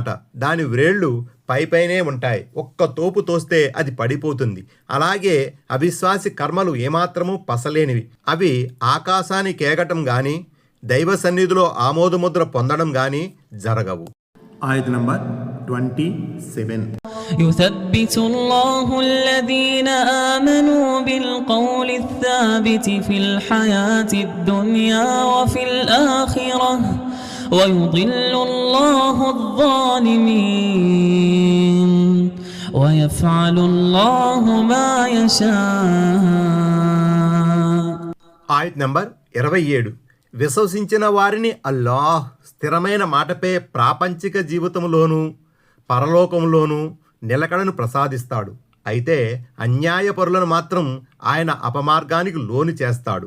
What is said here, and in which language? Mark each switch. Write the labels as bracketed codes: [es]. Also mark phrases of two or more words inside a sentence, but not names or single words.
[te] దాని వ్రేళ్లు పైపైనే ఉంటాయి. ఒక్క తోపు తోస్తే అది పడిపోతుంది. అలాగే అవిశ్వాసి కర్మలు ఏమాత్రమూ పసలేనివి. అవి ఆకాశానికి కేగటం గాని దైవ సన్నిధిలో ఆమోదముద్ర పొందడం గాని జరగవు. ఆయత నంబర్ 27. [ar] يثبت الله الذين آمنوا بالقول الثابت في الحياة الدنيا وفي الآخرة ويضل الله الظالمين ويفعل الله ما يشاء. [te] ఆయత్ నంబర్ 27. విశ్వసించిన వారిని అల్లాహ్ స్థిరమైన మాటపై ప్రాపంచిక జీవితంలోనూ పరలోకంలోనూ నిలకడను ప్రసాదిస్తాడు. అయితే అన్యాయపరులను మాత్రం ఆయన అపమార్గానికి లోను చేస్తాడు.